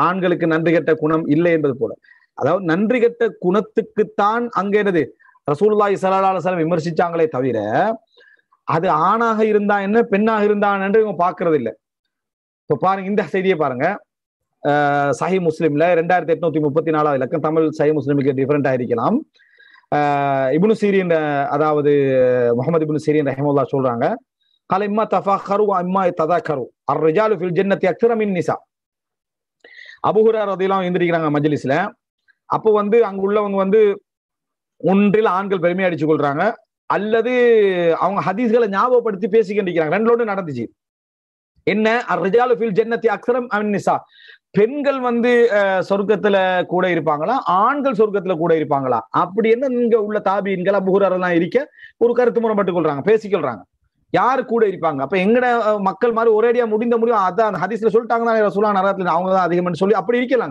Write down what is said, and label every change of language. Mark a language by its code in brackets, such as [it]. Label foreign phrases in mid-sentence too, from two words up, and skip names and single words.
[ta] ஆண்களுக்கு நன்றி கெட்ட குணம் இல்லை என்பது போல. அதாவது நன்றி கெட்ட குணத்துக்குத்தான் அங்க என்னது [ar] رسول الله صلى الله عليه وسلم [ta] விமர்சிச்சாங்களே தவிர அது ஆணாக இருந்தா என்ன பெண்ணாக இருந்தான் என்று இவங்க பாக்குறது இல்லை. இப்ப பாருங்க, இந்த செய்தியை பாருங்க. சஹீஹ் முஸ்லிம்ல 2834 இலக்கம். தமிழ் சஹீஹ் முஸ்லிமுக்கு டிஃபரெண்டா இருக்கலாம். இப்னு சீரின் அதாவது முஹம்மது இப்னு சீரின் ரஹிமஹுல்லாஹ் சொல்றாங்க, [ar] قال اما تفاخروا واما يتذاكروا الرجال في الجنه اكثر من النساء. [ta] அபூ ஹுரைரா [ar] رضي الله عنه [ta] எந்திரிக்கிறாங்க மஜ்லிஸ்ல. அப்போ வந்து அங்க உள்ளவங்க வந்து ஒன்றில் ஆண்கள் பெருமை அடிச்சு கொள்றாங்க, அல்லது அவங்க ஹதீஸ்களை ஞாபகப்படுத்தி பேசிக்கிட்டு இருக்கிறாங்க. ரெண்டோடு நடந்துச்சு. என்ன, [ar] الرجال في الجنه اكثر من النساء, [ta] பெண்கள் வந்து சொர்க்கத்துல கூட இருப்பாங்களா, ஆண்கள் சொர்க்கத்துல கூட இருப்பாங்களா அப்படி என்ன இங்க உள்ள தாபீன்கள் அபூ ஹுரைரா எல்லாம் இருக்க ஒரு கருத்து முரண்பட்டுக் கொள்றாங்க, பேசிக்கொள்றாங்க. யாரு கூட இருப்பாங்க? அப்ப எங்கட மக்கள் மாதிரி ஒரேடியா முடியும் அதான் அந்த ஹதீஸ்ல சொல்லிட்டாங்கன்னா ரசூலுல்லாஹ் நரகத்துல அவங்க தான் அதிகம்னு சொல்லி அப்படி இருக்கலாங்க.